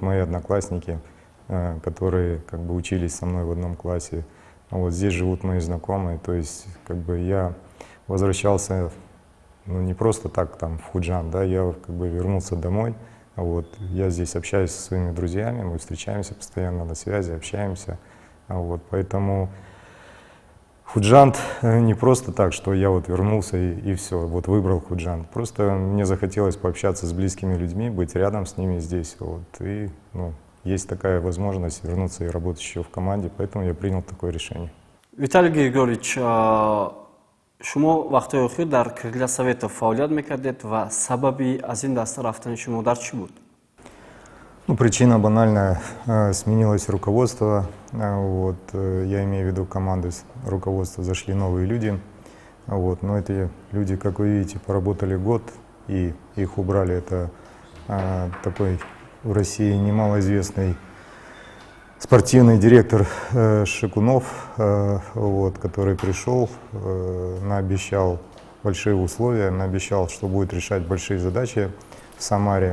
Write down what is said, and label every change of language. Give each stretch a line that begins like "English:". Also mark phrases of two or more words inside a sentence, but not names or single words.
Russian: мои одноклассники, которые как бы учились со мной в одном классе, вот, здесь живут мои знакомые, то есть как бы я возвращался, ну, не просто так там в Худжан, да, я как бы вернулся домой, вот, я здесь общаюсь со своими друзьями, мы встречаемся постоянно на связи, общаемся, вот, поэтому Худжант не просто так, что я вот вернулся и все, вот выбрал Худжант. Просто мне захотелось пообщаться с близкими людьми, быть рядом с ними здесь. Вот, и ну, есть такая возможность вернуться и работать еще в команде, поэтому я принял такое решение.
Tajik: Виталий Григорьевич, шумо вақтҳои охир дар Крилля Советов фаъолият мекардед ва сабаби аз ин даста рафтани шумо дар чӣ буд?
Russian: Ну, причина банальная, сменилось руководство, вот, я имею в виду команды руководства, зашли новые люди, вот, но эти люди, как вы видите, поработали год и их убрали. Это такой в России немалоизвестный спортивный директор Шикунов, вот, который пришел, наобещал большие условия, наобещал, что будет решать большие задачи в Самаре.